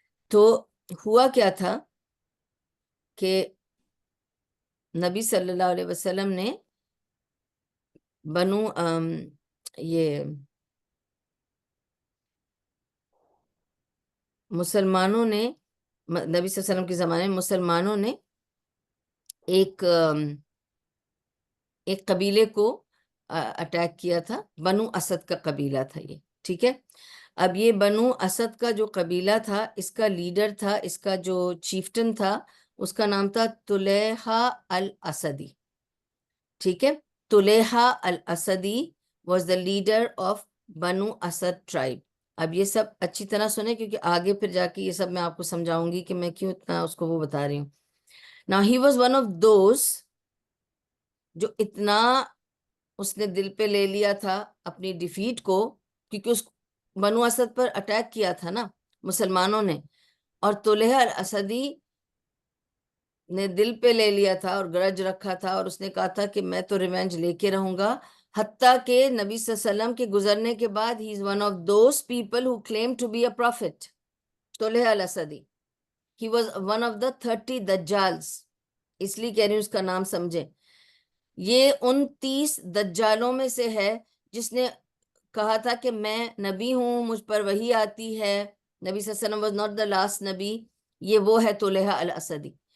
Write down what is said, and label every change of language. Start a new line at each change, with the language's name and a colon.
Urdu: تو ہوا کیا تھا کہ نبی صلی اللہ علیہ وسلم نے بنو یہ مسلمانوں نے، نبی صلی اللہ علیہ وسلم کے زمانے میں مسلمانوں نے ایک قبیلے کو اٹیک کیا تھا. بنو اسد کا قبیلہ تھا یہ، ٹھیک ہے. اب یہ بنو اسد کا جو قبیلہ تھا، اس کا لیڈر تھا، اس کا جو چیفٹن تھا، اس کا نام تھا طلیحہ الاسدی، ٹھیک ہے.
English: طلیحہ الاسدی was the leader of بنو اسد ٹرائب.
Urdu: اب یہ سب اچھی طرح سنیں، کیونکہ آگے پھر جا کے یہ سب میں آپ کو سمجھاؤں گی کہ میں کیوں اتنا اس کو وہ بتا رہی ہوں.
English: Now he was one of those
Urdu: جو اتنا اس نے دل پہ لے لیا تھا اپنی ڈیفیٹ کو، کیونکہ اس بنو اسد پر اٹیک کیا تھا نا مسلمانوں نے، اور طلیحہ الاسدی نے دل پہ لے لیا تھا اور گرج رکھا تھا، اور اس نے کہا تھا کہ میں تو ریونج لے کے رہوں گا. حتیٰ کہ نبی صلی اللہ علیہ وسلم کے گزرنے کے بعد
English: he is one of those people who claim to be a prophet.
Urdu: طلیحہ الاسدی
English: he was one of the 30
Urdu: دجالز، اس لیے کہہ رہی ہوں اس کا نام سمجھیں. یہ ان 30 دجالوں میں سے ہے جس نے کہا تھا کہ میں نبی ہوں، مجھ پر وحی آتی ہے. نبی صلی اللہ علیہ وسلم
English: was not the last
Urdu: نبی. یہ وہ ہے طلیحہ الاسدی.